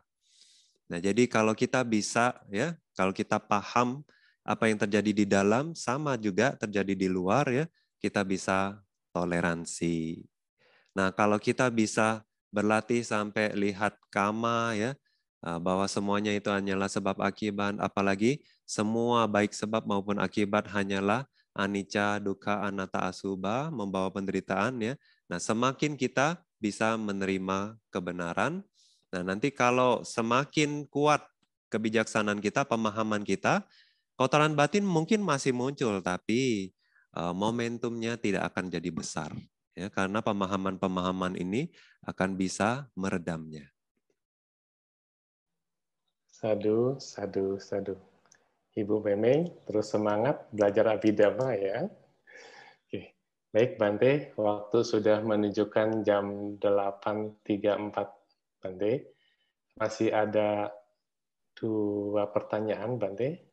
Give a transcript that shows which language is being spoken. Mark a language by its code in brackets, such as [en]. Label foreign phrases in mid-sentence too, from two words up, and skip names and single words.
[id] Nah, jadi kalau kita bisa, ya, kalau kita paham apa yang terjadi di dalam, sama juga terjadi di luar, ya, kita bisa toleransi. Nah, kalau kita bisa berlatih sampai lihat kama ya, bahwa semuanya itu hanyalah sebab akibat, apalagi semua baik sebab maupun akibat hanyalah [pi] anicca, dukkha, anatta, [id] asubha, membawa penderitaan ya. Nah, semakin kita bisa menerima kebenaran, nah nanti kalau semakin kuat kebijaksanaan kita, pemahaman kita, kotoran batin mungkin masih muncul, tapi momentumnya tidak akan jadi besar. Ya, karena pemahaman-pemahaman ini akan bisa meredamnya. [pi] Sadu, sadu, sadu. [id] Ibu Memeng, terus semangat belajar Abhidhamma ya. Oke. Baik, Bante, waktu sudah menunjukkan jam 8.34, Bante. Masih ada 2 pertanyaan, Bante.